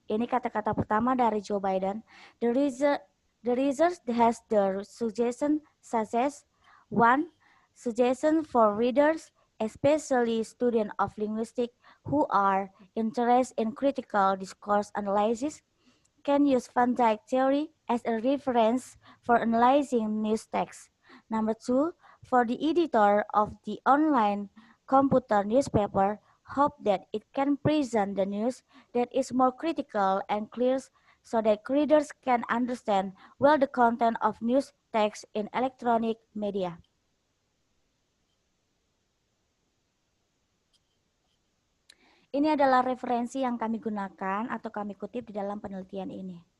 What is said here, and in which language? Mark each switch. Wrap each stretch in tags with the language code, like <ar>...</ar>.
<id>Ini kata-kata pertama dari Joe Biden.</id> <en>The research has the suggestion such as 1. Suggestion for readers, especially students of linguistics who are interested in critical discourse analysis, can use Van Dyck theory as a reference for analyzing news text. Number 2, for the editor of the online computer newspaper, hope that it can present the news that is more critical and clear so that readers can understand well the content of news text in electronic media.</en> <id>Ini adalah referensi yang kami gunakan atau kami kutip di dalam penelitian ini.</id>